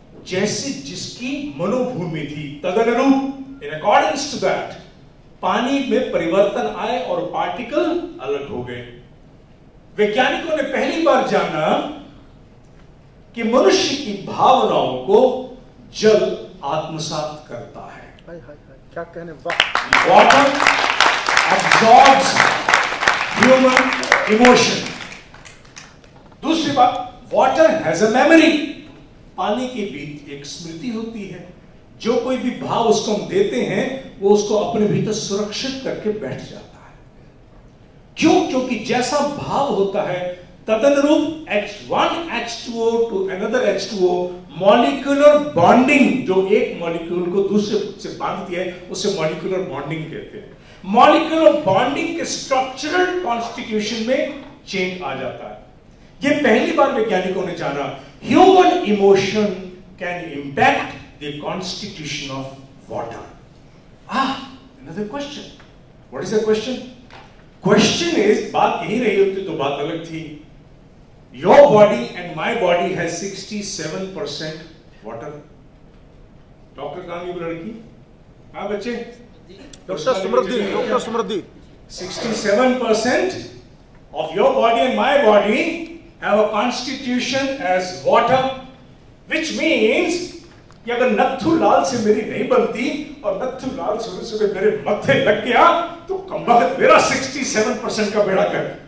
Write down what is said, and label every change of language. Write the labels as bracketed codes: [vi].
[hi] जैसे जिसकी मनोभूमि थी तदनुरूप, [en] in accordance to that, [hi] पानी में परिवर्तन आए और पार्टिकल अलग हो गए। वैज्ञानिकों ने पहली बार जाना कि मनुष्य की भावनाओं को जल आत्मसात करता है। क्या कहने, वाह। [en] Water absorbs human emotion. [hi] दूसरी बात, [en] Water has a memory. [hi] पानी के बीच एक स्मृति होती है। जो कोई भी भाव उसको हम देते हैं, वो उसको अपने भीतर सुरक्षित करके बैठ जाता है। क्यों? क्योंकि जैसा भाव होता है तदनुरूप H1 H2O to another H2O molecular bonding, जो एक मॉलिक्यूल को दूसरे से बांधती है, उसे मॉलिक्यूलर बॉन्डिंग कहते हैं। मॉलिक्यूलर बॉन्डिंग के स्ट्रक्चरल कॉन्स्टिट्यूशन में चेंज आ जाता है। ये पहली बार वैज्ञानिकों ने जाना, [en] Human emotion can impact the constitution of water. Another question, what is the question? Question is, [hi] बात यही रही होती तो बात अलग थी। [en] Your body and my body has 67% water. [hi] Doctor कहां की लड़की? हाँ बच्चे, doctor Samriddhi, doctor Samriddhi. [en] 67% of your body and my body have a constitution as water, which means [hi] कि अगर नत्थू लाल से मेरी नहीं बनती और नत्थू लाल सुबह सुबह मेरे मत्थे लग गया तो कमबख्त मेरा 67% का बेड़ा कर।